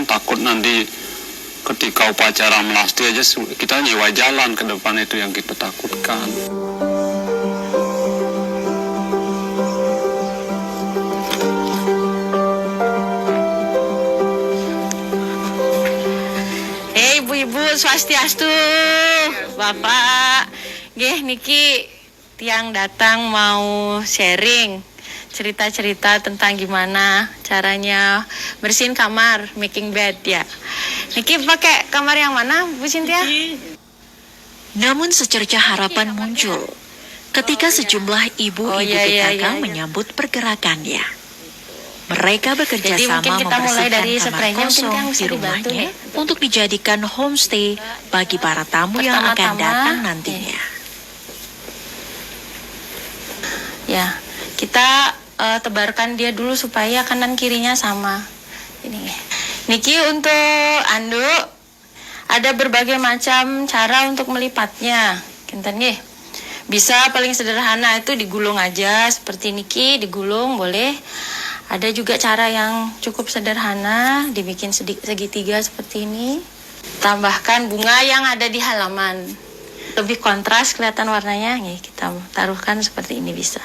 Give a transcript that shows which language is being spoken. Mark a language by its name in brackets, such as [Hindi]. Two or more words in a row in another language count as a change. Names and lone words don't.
[Indonesian] Takut nanti ketika upacara melasti aja kita nyewa jalan ke depan, itu yang kita takutkan. Ibu-ibu swastiastu, Bapak, [Balinese] nggih niki tiang [Indonesian] datang mau sharing cerita-cerita tentang gimana caranya bersihin kamar, [English] making bed ya. [Indonesian] Niki pakai kamar yang mana, Bu Cynthia? Namun secercah harapan muncul ketika sejumlah ibu-ibu PKK menyambut pergerakannya. Mereka bekerja Jadi mungkin sama kita mulai membersihkan dari kamar spraynya, mungkin kosong yang bisa di dibantu rumahnya nih. untuk dijadikan homestay bagi para tamu yang akan Pertama-tama, datang nantinya. Ya, kita tebarkan dia dulu supaya kanan kirinya sama. Ini. Niki untuk anduk ada berbagai macam cara untuk melipatnya. [Balinese] Kinten nggih. [Indonesian] Bisa paling sederhana itu digulung aja seperti niki, digulung boleh. Ada juga cara yang cukup sederhana, dibikin segitiga seperti ini. Tambahkan bunga yang ada di halaman. Lebih kontras kelihatan warnanya, nih kita taruhkan seperti ini bisa.